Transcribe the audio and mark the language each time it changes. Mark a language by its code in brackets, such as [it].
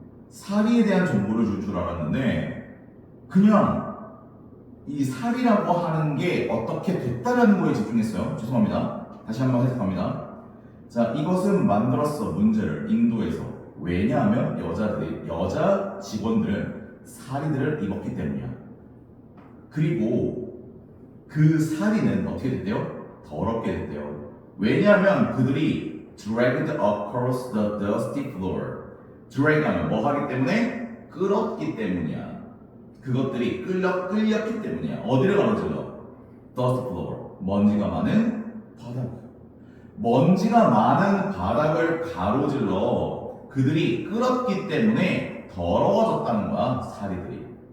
[ko] 사리에 대한 정보를 줄 줄 알았는데 그냥 이 사리라고 하는 게 어떻게 됐다라는 거에 집중했어요. 죄송합니다. 다시 한번 해석합니다. 자, 이것은 만들었어 문제를 인도에서. 왜냐하면 여자 직원들은 사리들을 입었기 때문이야. 그리고 그 사리는 어떻게 됐대요? 더럽게 됐대요. 왜냐하면 그들이 [en] dragged across the dusty floor. [ko] 드래그 하면 뭐 하기 때문에? 끌었기 때문이야. 그것들이 끌렸기 때문이야. 어디를 가로질러? [en] dust floor. [ko] 먼지가 많은 바닥. 먼지가 많은 바닥을 가로질러 그들이 끌었기 때문에 더러워졌다는 거야, 사리들이.